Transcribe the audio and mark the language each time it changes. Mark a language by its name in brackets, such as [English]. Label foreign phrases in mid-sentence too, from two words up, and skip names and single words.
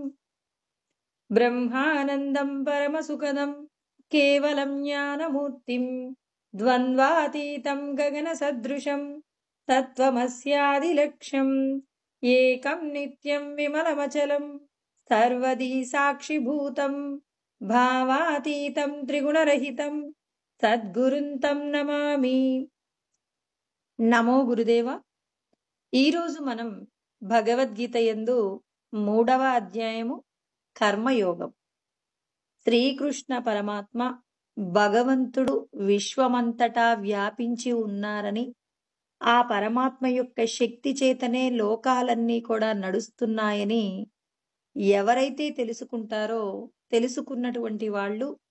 [Sanskrit] ब्रह्मानन्दं परमसुखदं केवलं ज्ञानमूर्तिं द्वन्द्वातीतं गगनसदृशं तत्त्वमस्यादिलक्ष्यम् एकं नित्यं विमलमचलं सर्वदी साक्षिभूतं भावातीतं त्रिगुणरहितं సద్గురుంతం నమామి. నమో గురుదేవ. [Telugu] ఈరోజు మనం భగవద్గీత యందు 3వ అధ్యాయము కర్మయోగం. శ్రీకృష్ణ పరమాత్మ భగవంతుడు విశ్వమంతటా వ్యాపించి ఉన్నారని, ఆ పరమాత్మ యొక్క శక్తి చేతనే లోకాలన్నీ కూడా నడుస్తున్నాయని ఎవరైతే తెలుసుకుంటారో, తెలుసుకున్నటువంటి వాళ్ళు